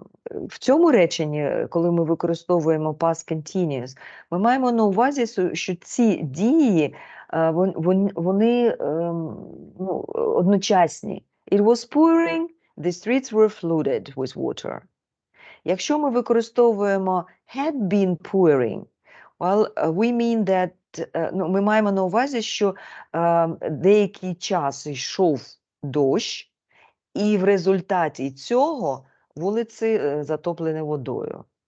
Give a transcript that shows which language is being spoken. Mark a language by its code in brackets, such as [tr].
[uk] В цьому реченні, коли ми використовуємо past continuous, ми маємо на увазі, що ці дії, вони одночасні. [en] It was pouring, the streets were flooded with water. [uk] Якщо ми використовуємо had been pouring, [en] well, we mean that, [uk] ми маємо на увазі, що деякий час йшов дощ, і в результаті цього вулиці затоплені водою.